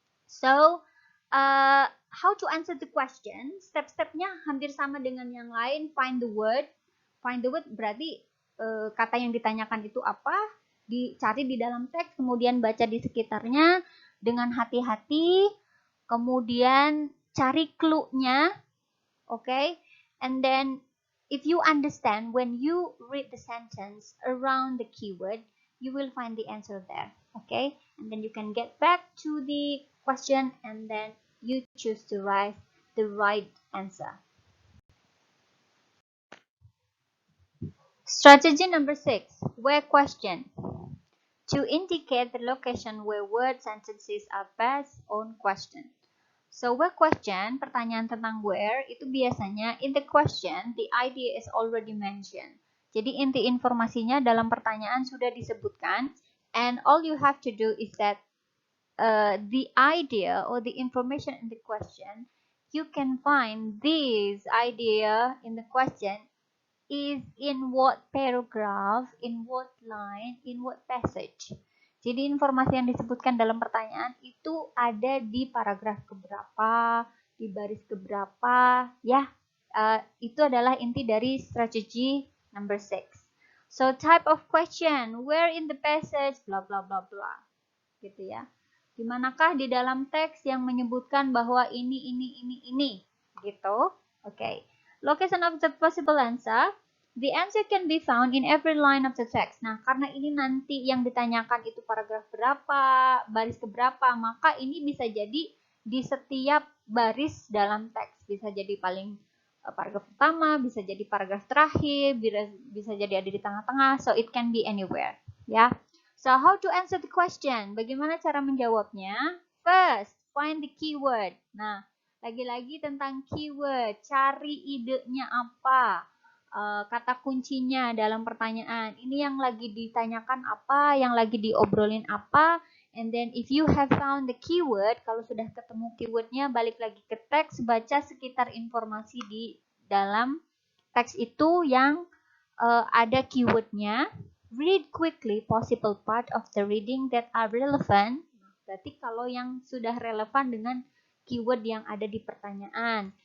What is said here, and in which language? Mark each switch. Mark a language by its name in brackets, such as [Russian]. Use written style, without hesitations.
[English] So, how to answer the question? [Indonesian] Step-stepnya hampir sama dengan yang lain. [English] Find the word. [Indonesian] Find the word berarti kata yang ditanyakan itu apa, dicari di dalam teks, kemudian baca di sekitarnya dengan hati-hati, kemudian cari clue-nya, okay? [English] And then if you understand, when you read the sentence around the keyword, you will find the answer there, okay? And then you can get back to the question and then you choose to write the right answer. Strategy number 6, where question. To indicate the location where word sentences are based on question. So where question, [Indonesian] pertanyaan tentang [English] where, [Indonesian] itu biasanya [English] in the question, the idea is already mentioned. [Indonesian] Jadi inti informasinya dalam pertanyaan sudah disebutkan, [English] and all you have to do is that the idea or the information in the question, you can find this idea in the question is in what paragraph, in what line, in what passage. [Indonesian] Jadi informasi yang disebutkan dalam pertanyaan itu ada di paragraf keberapa, di baris keberapa, ya. Itu adalah inti dari strategi number 6. [English] So type of question, where in the passage, bla bla bla bla, [Indonesian] gitu ya. Dimanakah di dalam teks yang menyebutkan bahwa ini, gitu. [English] Okay. Location of the possible answer. The answer can be found in every line of the text. [Indonesian] Nah, karena ini nanti yang ditanyakan itu paragraf berapa, baris keberapa, maka ini bisa jadi di setiap baris dalam teks. Bisa jadi paling paragraf pertama, bisa jadi paragraf terakhir, bisa jadi ada di tengah-tengah, [English] so it can be anywhere. [Indonesian] Ya. [English] So, how to answer the question? [Indonesian] Bagaimana cara menjawabnya? [English] First, find the keyword. [Indonesian] Nah, lagi-lagi tentang keyword, cari idenya apa. Kata kuncinya dalam pertanyaan. Ini yang lagi ditanyakan apa, yang lagi diobrolin apa, [English] and then if you have found the keyword, [Indonesian] kalau sudah ketemu keywordnya, balik lagi ke teks, baca sekitar informasi di dalam teks itu yang ada keywordnya. [English] Read quickly possible part of the reading that are relevant. [Indonesian] Berarti kalau yang sudah relevan dengan keyword yang ada di pertanyaan.